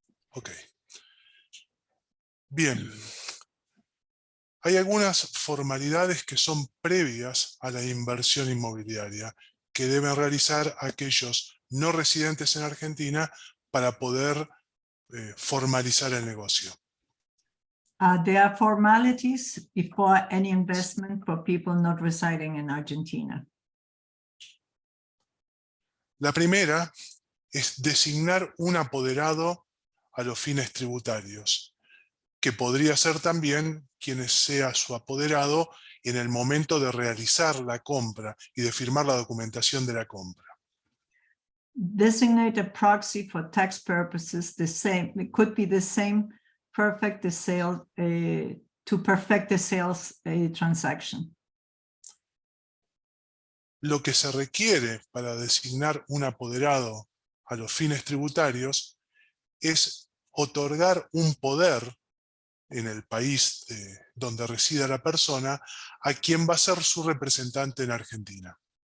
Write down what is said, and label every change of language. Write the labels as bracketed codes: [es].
[es] Ok. Bien. Hay algunas formalidades que son previas a la inversión inmobiliaria que deben realizar aquellos no residentes en Argentina para poder formalizar el negocio. [en] There are formalities before any investment for people not residing in Argentina. [es] La primera es designar un apoderado a los fines tributarios, que podría ser también quien sea su apoderado en el momento de realizar la compra y de firmar la documentación de la compra. [en] Designate a proxy for tax purposes, the same, it could be the same, perfect the sale, to perfect the sales transaction. [es] Lo que se requiere para designar un apoderado a los fines tributarios es otorgar un poder en el país donde resida la persona a quien va a ser su representante en Argentina.